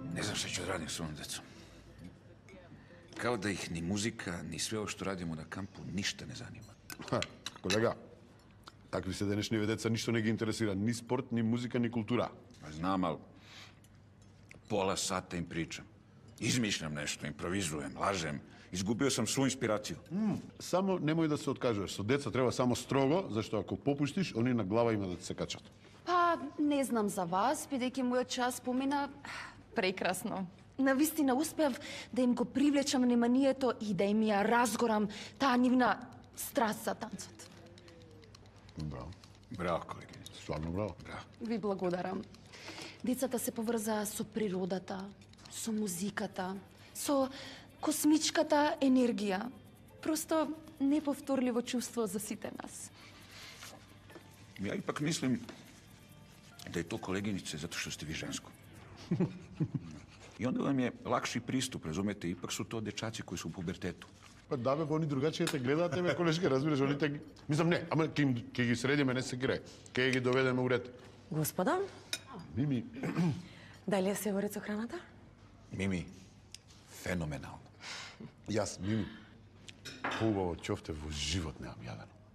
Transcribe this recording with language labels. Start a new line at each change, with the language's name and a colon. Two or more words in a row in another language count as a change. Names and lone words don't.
Serbian: znam šta ću radim s ovom decom. Kao da ih ni muzika, ni sve ovo što radimo na kampu ništa ne zanima.
Macedonian: Колега, такви се денешниве деца, ништо не ги интересира, ни спорт, ни музика, ни култура.
Serbian: Znam, ali pola sata im pričam. Izmišljam nešto, improvizujem, lažem. Izgubio sam svu inspiraciju.
Macedonian: Само немој да се откажуваш. Со деца треба само строго, зашто ако попуштиш, они на глава има да ти се качат. Па, не знам за вас, бидејќи мојот час помина прекрасно. Навистина успев да им го привлечам вниманието и да им ја разгорам таа нивна страст за танцот. Браво. Браво, колегиница. Стварно браво. Браво. Ви благодарам. Децата се поврзаа со природата, со музиката, со космичката енергија. Просто неповторливо чувство за сите нас.
Serbian: Ja ipak mislim da je to koleginice zato što ste vi žensko. I onda vam je lakši pristup, razumete? Ipak su to dečaci koji su u pubertetu.
Macedonian: Па да бе, они другачие те гледаат, тебе колешке, разбираш, они те... Мислам, не, ама ќе ги средиме, не се кирај. Ќе ги доведеме у ред. Господа, Мими, дали се вори со храната?
Serbian: Mimi, fenomenalno.
Macedonian: јас, Мими, поубаво ќофте во живот немам јадено.